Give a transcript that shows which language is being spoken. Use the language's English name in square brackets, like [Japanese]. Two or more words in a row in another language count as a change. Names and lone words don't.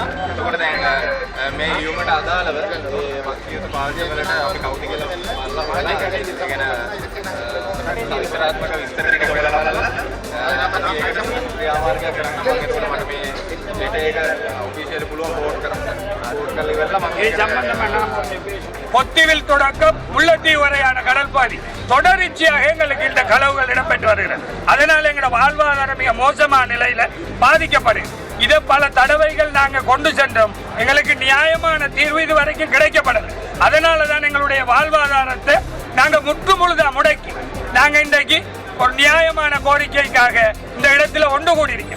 [Sinhala] එතකොට දැන් මේ ලියුමට අදාළව මේ වක්තියුත පාර්ශ්ව වලට අපි කවුද කියලා බලලා ඒ කියන්නේ විස්තරාත්මක විස්තර ටික හොයලා බලලා ක්‍රියාමාර්ගය කරන්න මම එතකොට මට මේ ලෙටර් එක ඔෆිෂියල් පුළුවන් පෝස්ට් කරලා ඉවරලා මම ඒ සම්බන්ධව [Tamil] பொத்திவில் தொடக்கம் முல்லைத்தீவு வரையான கடல் பாதி தொடர்ச்சியாக எங்களுக்கு இந்த களவுகள் இடம்பெற்று வருகிறது. அதனால் எங்களோட வாழ்வாதாரம் மிக மோசமான நிலையில பாதிக்கப்படுது. இதை பல தடவைகள் நாங்கள் கொண்டு சென்றோம். எங்களுக்கு நியாயமான தீர்வு இது வரைக்கும் கிடைக்கப்படலை. அதனால தான் எங்களுடைய வாழ்வாதாரத்தை நாங்கள் முற்று முழுதாக முடக்கி நாங்கள் இன்றைக்கு ஒரு நியாயமான கோரிக்கைக்காக இந்த இடத்துல ஒன்று கூடியிருக்கோம்.